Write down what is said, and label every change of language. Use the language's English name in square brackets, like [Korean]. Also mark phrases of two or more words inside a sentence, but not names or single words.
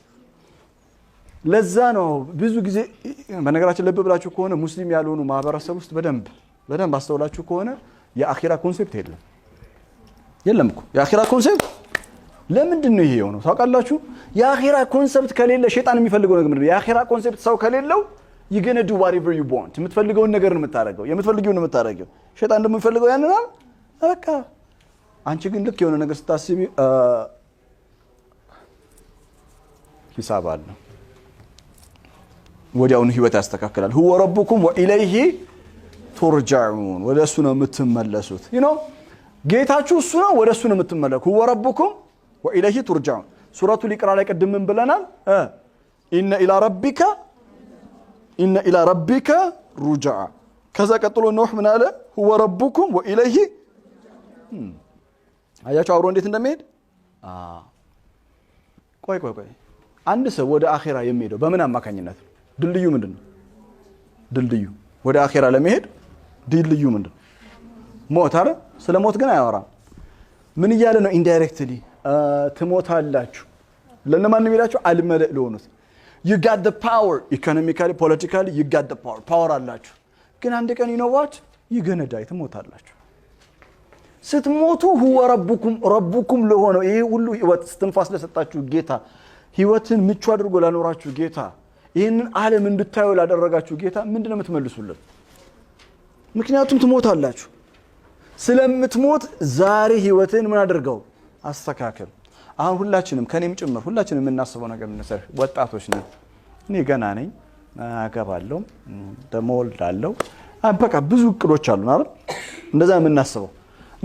[Amharic] ለዛ ነው ብዙ ጊዜ በነገራችን ልብ ብላችሁ ከሆነ ሙስሊም ያልሆኑ ማህበረሰብ ውስጥ በደንብ አስተውላችሁ ከሆነ የአኺራ ኮንሴፕት የለም እኮ የአኺራ ኮንሴፕት ለምንድን ነው ይሄ የሆነው ታውቃላችሁ የአኺራ ኮንሴፕት ከሌለ ሸይጣን የሚፈልገው ነገር ምንድነው የአኺራ ኮንሴፕት ሰው ከሌለው [English] you gonna do whatever you want [Amharic] የምትፈልገውን ነገር ነው የምታደርገው የምትፈልጊውን ነው የምታደርገው ሸይጣን ደግሞ የሚፈልገው ያንን በቃ አንቺ ግን ልክ የሆነ ነገር ስታስቢ ሂሳብ አለ ወዲያውኑ ህይወት ያስተካክላል [Arabic] هو ربكم وإليه ترجعون [Amharic] ወደ እሱ ነው የምትመለሱት [English] you know [Amharic] ጌታችሁ እሱ ነው ወደ እሱ ነው የምትመለሱት [Arabic] هو ربكم وإليه ترجعون [Amharic] ሱረቱ ሊቅራ ላይ ቀድም ምን ብለናል [Arabic] إن إلى ربك رجع كذا [Amharic] ቀጥሎ ኖህ ምን አለ [Arabic] هو ربكم وإليه [Amharic] አያችሁ አብሮ እንዴት እንደሚሄድ ቆይ አንድ ሰው ወደ አኺራ የሚሄደው በምን አማካኝነት ድልድዩ ምንድነው ድልድዩ ወደ አኺራ ለመሄድ ድልድዩ ምንድነው ሞት አይደል ስለ ሞት ግን አያወራም ምን ይያለ ነው ኢንዳይሬክትሊ ትሞታላችሁ ለነማን ነው የሚላችሁ አልመለእ ለሆኑት [English] you got the power economically politically you got the power [Amharic] አላችሁ ግን አንድ ቀን [English] you know what you're gonna die [Amharic] ትሞታላችሁ ስትሞቱ [Arabic] هو ربكم [Amharic] ለሆነው ይሄ ሁሉ ህይወት ስትንፋስ ለሰጣችሁ ጌታ ህይወትን ምቹ አድርጎ ላኖራችሁ ጌታ ይሄንን ዓለም እንድታዩ ላደረጋችሁ ጌታ ምንድነው የምትመልሱለት ምክንያቱም ትሞታላችሁ ስለምትሞት ዛሬ ህይወትን ምን አድርገው አስተካክል አሁን ሁላችንም ከኔም ጭምር ሁላችንም የምናስበው ነገር እንሰር ወጣቶች ነን እኔ ገና ነኝ አገባለሁ ደሞ ወልዳለሁ በቃ ብዙ እቅዶች አሉን አይደል እንደዛ የምናስበው እና